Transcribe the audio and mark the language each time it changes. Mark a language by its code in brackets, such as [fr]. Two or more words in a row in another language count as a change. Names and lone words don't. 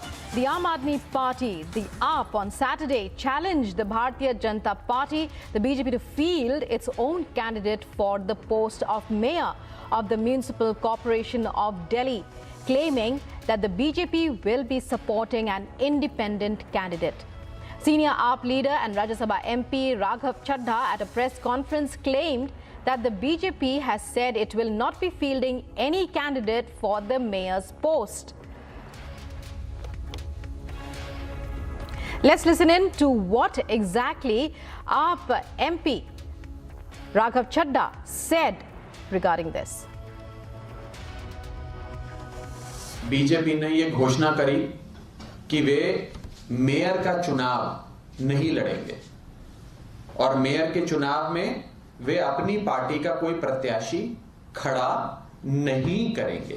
[en] The Aam Aadmi Party, the AAP, on Saturday challenged the Bharatiya Janata Party, the BJP, to field its own candidate for the post of mayor of the Municipal Corporation of Delhi, claiming that the BJP will be supporting an independent candidate. Senior AAP leader and Rajya Sabha MP Raghav Chadha at a press conference claimed that the BJP has said it will not be fielding any candidate for the mayor's post. Let's listen in to what exactly AAP MP Raghav Chadha said regarding this. [hi] बीजेपी ने ये घोषणा करी कि वे मेयर का चुनाव नहीं लड़ेंगे और मेयर के चुनाव में वे अपनी पार्टी का कोई प्रत्याशी खड़ा नहीं करेंगे।